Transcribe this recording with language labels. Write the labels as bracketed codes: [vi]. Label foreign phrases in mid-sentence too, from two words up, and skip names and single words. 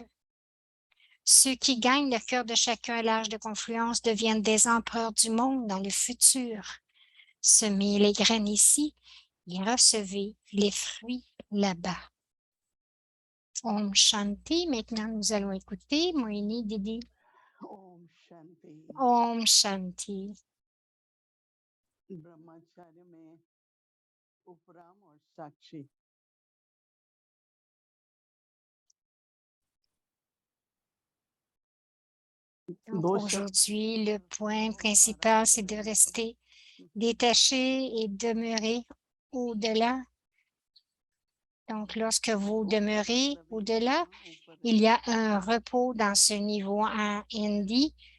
[fr] Ceux qui gagnent le cœur de chacun à l'âge de confluence deviennent des empereurs du monde dans le futur. Semez les graines ici et recevez les fruits là-bas. [hi] Om Shanti. [fr] Maintenant, nous allons écouter Moini Didi. [hi] Om Shanti. Om Shanti. ब्रह्मचार्य में उपराम और साक्षी [fr] Donc, aujourd'hui, le point principal, c'est de rester détaché et demeurer au-delà. Donc, lorsque vous demeurez au-delà, il y a un repos dans ce niveau en hindi.